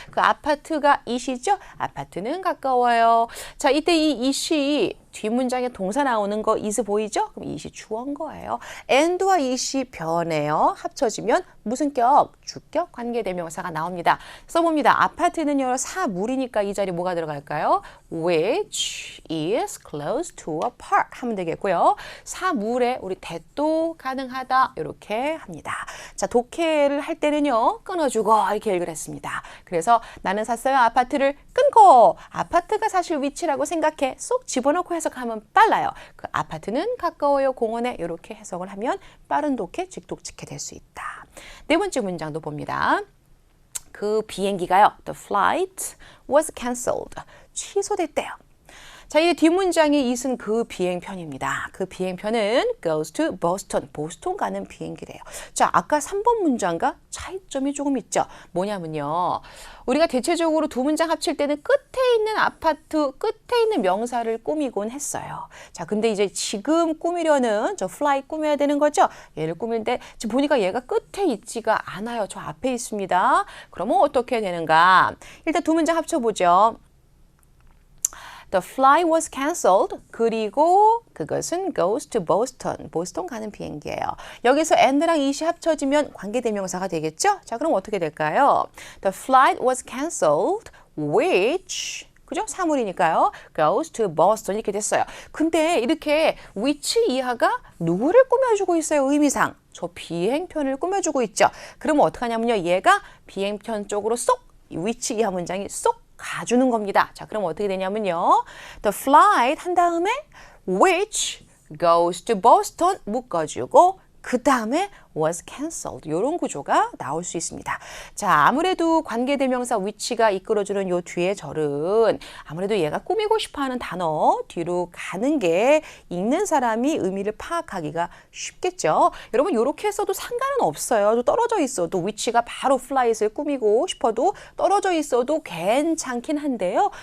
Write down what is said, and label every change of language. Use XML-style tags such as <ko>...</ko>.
<ko>그 아파트가 이시죠. 아파트는 가까워요. 자, 이때 이 이시 뒷문장에 동사 나오는 거 is 보이죠? 그럼 it이 주어인 거예요. and와 it이 변해요. 합쳐지면 무슨 격? 주격 관계대명사가 나옵니다. 써봅니다. 아파트는요 사물이니까 이 자리 뭐가 들어갈까요?</ko> <en>Which is close to a park</en> <ko>하면 되겠고요. 사물에 우리 that도 가능하다 이렇게 합니다. 자, 독해를 할 때는요 끊어주고 이렇게 얘기를 했습니다. 그래서 나는 샀어요. 아파트를 끊고 아파트가 사실 위치라고 생각해 쏙 집어넣고 해석하면 빨라요. 그 아파트는 가까워요. 공원에 이렇게 해석을 하면 빠른 독해, 직독직해 될 수 있다. 네 번째 문장도 봅니다. 그 비행기가요.</ko> <en>The flight was cancelled.</en> <ko>취소됐대요. 자, 이 뒷문장의 it은 그 비행편입니다. 그 비행편은</ko> <en>goes to Boston.</en> <ko>보스턴 가는 비행기래요. 자, 아까 3번 문장과 차이점이 조금 있죠. 뭐냐면요. 우리가 대체적으로 두 문장 합칠 때는 끝에 있는 아파트, 끝에 있는 명사를 꾸미곤 했어요. 자, 근데 이제 지금 꾸미려는 저 fly 꾸며야 되는 거죠. 얘를 꾸밀 때 지금 보니까 얘가 끝에 있지가 않아요. 저 앞에 있습니다. 그러면 어떻게 되는가? 일단 두 문장 합쳐보죠.</ko> <en>The flight was cancelled.</en> <ko>그리고 그것은</ko> <en>goes to Boston.</en> <ko>보스턴 가는 비행기예요. 여기서 and랑 it이 합쳐지면 관계대명사가 되겠죠? 자, 그럼 어떻게 될까요?</ko> <en>The flight was cancelled, which</en> <ko>그죠? 사물이니까요.</ko> <en>goes to Boston</en> <ko>이렇게 됐어요. 근데 이렇게 which 이하가 누구를 꾸며주고 있어요? 의미상. 저 비행편을 꾸며주고 있죠. 그러면 어떡하냐면요. 얘가 비행편 쪽으로 쏙 which 이하 문장이 쏙 가주는 겁니다. 자, 그럼 어떻게 되냐면요.</ko> <en>The flight</en> <ko>한 다음에</ko> <en>which goes to Boston</en> <ko>묶어주고 그 다음에</ko> <en>was cancelled.</en> <ko>이런 구조가 나올 수 있습니다. 자, 아무래도 관계대명사 which가 이끌어주는 요 뒤에 절은 아무래도 얘가 꾸미고 싶어하는 단어 뒤로 가는 게 읽는 사람이 의미를 파악하기가 쉽겠죠. 여러분 이렇게 써도 상관은 없어요. 떨어져 있어도 which가 바로 flight을 꾸미고 싶어도 떨어져 있어도 괜찮긴 한데요.</ko>